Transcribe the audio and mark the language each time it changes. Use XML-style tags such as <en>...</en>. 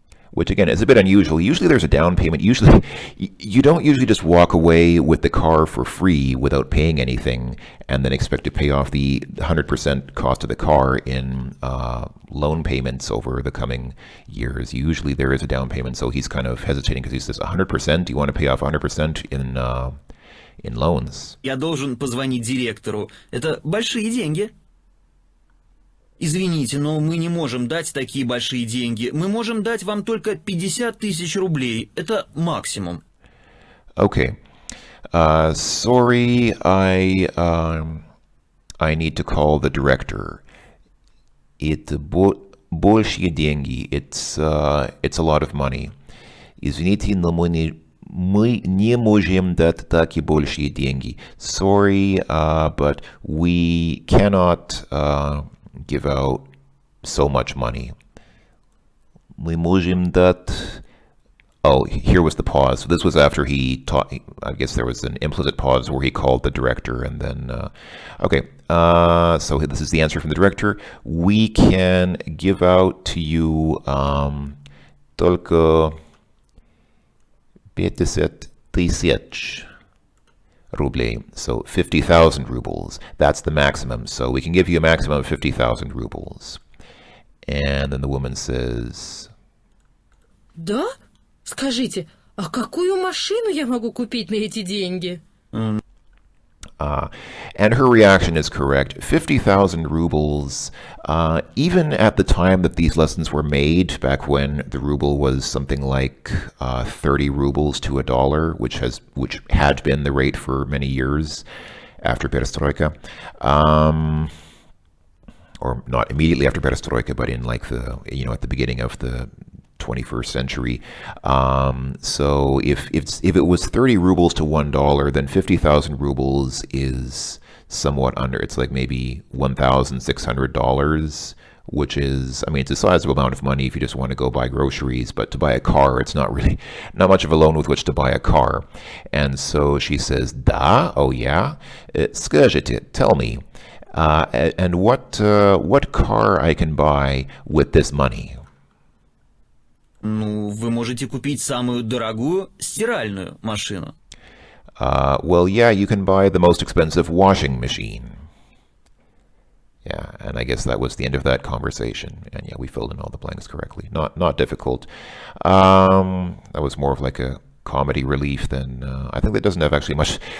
<en>Which again is a bit unusual. Usually there's a down payment. Usually you don't usually just walk away with the car for free without paying anything and then expect to pay off the 100% cost of the car in loan payments over the coming years. Usually there is a down payment, so he's kind of hesitating because he says 100%. You want to pay off 100% in loans.</en> <ru>Я должен позвонить директору. Это большие деньги. Извините, но мы не можем дать такие большие деньги. Мы можем дать вам только 50 тысяч рублей. Это максимум.</ru> <en>Okay. Sorry, I need to call the director.</en> <ru>Это большие деньги.</ru> <en>It's a lot of money.</en> <ru>Извините, но мы не можем дать такие большие деньги.</ru> <en>Sorry, but we cannot give out so much money.</en> <ru>Мы можем дать...</ru> <en>Oh, here was the pause. So this was after he taught, I guess there was an implicit pause where he called the director and then, okay, so this is the answer from the director. We can give out to you</en> <ru>только 50 тысяч рублей.</ru> <en>So 50,000 rubles. That's the maximum. So we can give you a maximum of 50,000 rubles. And then the woman says...</en> <ru>Да? Скажите, а какую машину я могу купить на эти деньги?</ru> <en>And her reaction is correct. 50,000 rubles, even at the time that these lessons were made, back when the ruble was something like 30 rubles to $1, which had been the rate for many years after Perestroika, or not immediately after Perestroika, but in like the, at the beginning of the 21st century. So if it was 30 rubles to $1, then 50,000 rubles is somewhat under. It's like maybe $1,600 which is, I mean, it's a sizable amount of money if you just want to go buy groceries, but to buy a car, it's not much of a loan with which to buy a car. And so she says, "Да, oh yeah, скажите, tell me, and what car I can buy with this money?"</en> <ru>Ну, вы можете купить самую дорогую стиральную машину.</ru> <en>Well, yeah, you can buy the most expensive washing machine. Yeah, and I guess that was the end of that conversation. And yeah, we filled in all the blanks correctly. Not difficult. That was more of like a comedy relief than I think that doesn't have actually much.</en>